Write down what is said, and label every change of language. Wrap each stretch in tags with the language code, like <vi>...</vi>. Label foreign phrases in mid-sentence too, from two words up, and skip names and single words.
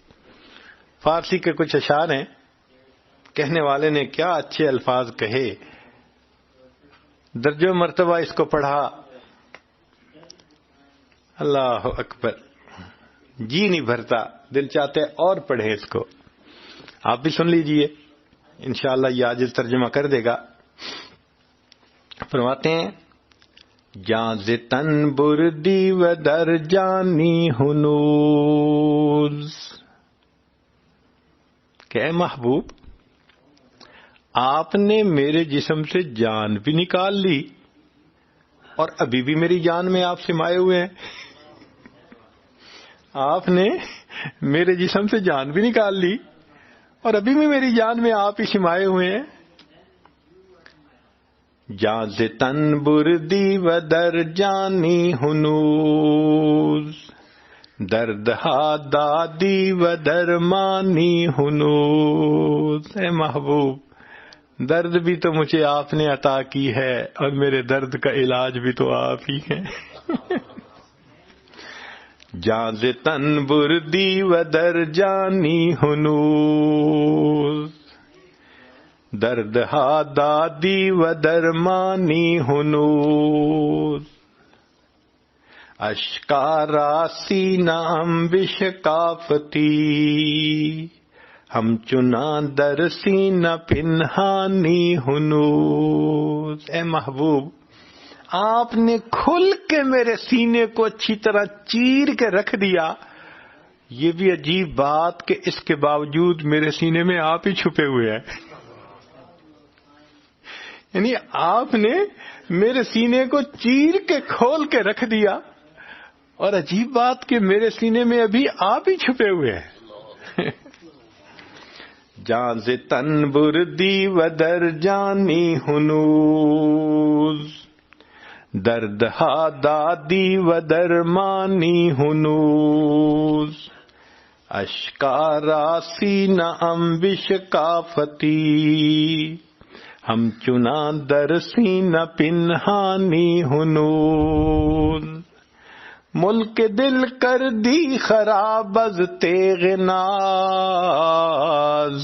<ur>فارسی کے کچھ اشعار ہیں، کہنے والے نے کیا اچھے الفاظ کہے، درجہ مرتبہ اس کو پڑھا،</ur> <ar>اللہ اکبر،</ar> <ur>جی نہیں بھرتا، دل چاہتے اور پڑھیں اس کو. آپ بھی سن لیجئے، انشاءاللہ یہ عاجز ترجمہ کر دے گا. فرماتے ہیں</ur> <fa>جاں ز تن بردی و در جانی ہنوز،</fa> <ur>کہ اے محبوب آپ نے میرے جسم سے جان بھی نکال لی اور ابھی بھی میری جان میں آپ سمائے ہوئے ہیں. آپ نے میرے جسم سے جان بھی نکال لی اور ابھی بھی میری جان میں آپ ہی سمائے ہوئے ہیں.</ur> <fa>جاں ز تن بردی و در جانی ہنوز، درد ہا دادی و درمانی ہنوز.</fa> <ur>اے محبوب درد بھی تو مجھے آپ نے عطا کی ہے اور میرے درد کا علاج بھی تو آپ ہی ہیں.</ur> <fa>جاں ز تن بردی و در جانی ہنوز، درد ہا دادی و درمانی ہنوز. اشکارا سینام بشکافتی، ہم چنا در سینہ پنہانی ہنوز.</fa> <ur>اے محبوب آپ نے کھل کے میرے سینے کو اچھی طرح چیر کے رکھ دیا. یہ بھی عجیب بات کہ اس کے باوجود میرے سینے میں آپ ہی چھپے ہوئے ہیں. یعنی آپ نے میرے سینے کو چیر کے کھول کے رکھ دیا اور عجیب بات کہ میرے سینے میں ابھی آپ ہی چھپے ہوئے ہیں.</ur> <fa>جاں ز تن بردی و در جانی ہنوز، درد ہا دادی و درمانی ہنوز. اشکارا سینہ ام بشکافتی، ہم چنا در سینہ پنہانی ہنوز. ملک دل کر دی خراب از تیغ ناز.</fa>